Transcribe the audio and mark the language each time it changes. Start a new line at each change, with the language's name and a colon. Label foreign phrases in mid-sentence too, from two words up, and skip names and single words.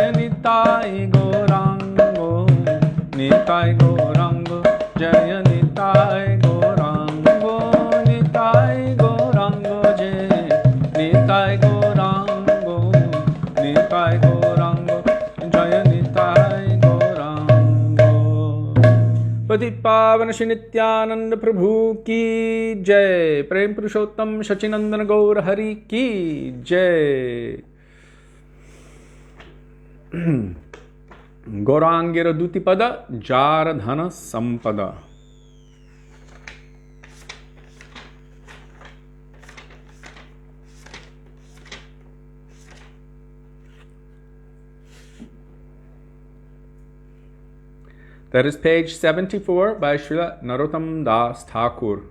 Bangla: নিতাই গৌরাঙ্গ নিতাই গৌরাঙ্গ জয় নিতাই গৌরাঙ্গ নিতাই গৌরাঙ্গ জয় নিতাই গৌরাঙ্গ নিতাই গৌরাঙ্গ জয় নিতাই গৌরাঙ্গ
Hindi: पतित पावन श्री नित्यानंद प्रभु की जय प्रेम पुरुषोत्तम शचिनंदन गौर हरि की जय
Bangla: গৌরাঙ্গের দুতিপদ জার ধন সম্পদ
English: That is page 74 by Srila Narottam Das Thakur.